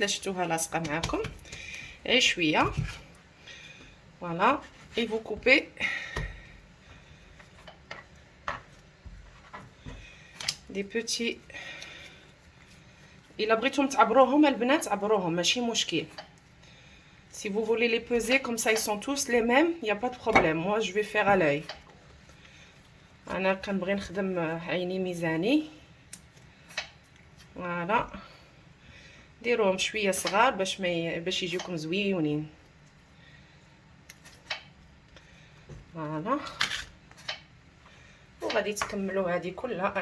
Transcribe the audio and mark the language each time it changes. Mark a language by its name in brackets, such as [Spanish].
[Arabic] لا شفتوها لاصقه معكم غير شويه. [French] فوالا اي فو كوبي دي بوتي. [Arabic] الا بغيتوم تعبروهم البنات عبروهم ماشي مشكل. [French] Si vous voulez les peser comme ça ils sont tous les mêmes, il y a pas de problème. Moi je vais faire à l'œil. [Arabic] انا كنبغي نخدم عيني ميزاني. فوالا ديروهم شويه صغار باش يجيوكم زويونين. فوالا وغادي تكملوا هذه كلها.